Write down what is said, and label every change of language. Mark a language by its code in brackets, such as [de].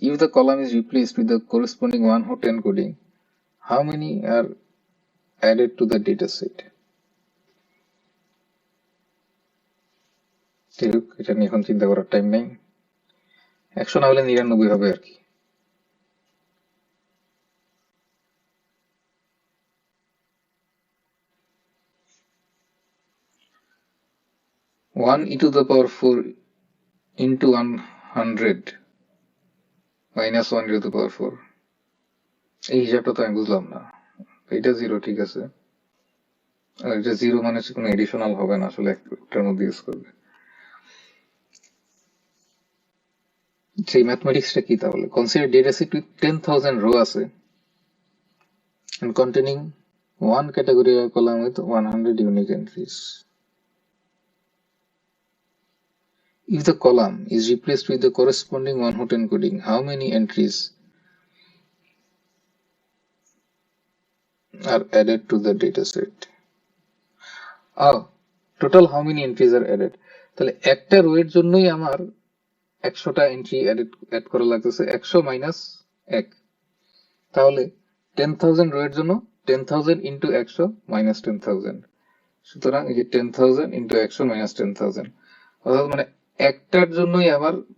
[en] If the column is replaced with the corresponding one hot encoding, how many are added to the data set? [bn] এটা নিয়ে এখন চিন্তা করার time নেই, 100 না হলে 99 হবে আর কি। [en] One e to the power 4 into 100 minus 1 e to the power 4, [bn] এই হিসাবটা তো আমি বুঝলাম না। এটা 0 ঠিক আছে, আর এটা 0 মানে কোনো এডিশনাল হবে না, আসলে একটার মধ্যে ইউজ করবে। সেই ম্যাথমেটিক্সটা কি তাহলে? [en] Consider data set with 10,000 row আছে and containing one categorical column with 100 unique entries. If the column is replaced with the corresponding one hot encoding, how many entries are added to the data set? Total how many entries are added? [bn] তাহলে একটা rho এর জন্যই আমার 100টা entry add করা লাগতেছে, 100 minus 1, তাহলে 10,000 rho এর জন্য 10,000 ইন্টু 100 মাইনাস 10,000, সুতরাং এই যে 10,000 ইন্টু 100 মাইনাস 10,000, অর্থাৎ মানে একটার জন্যই আমার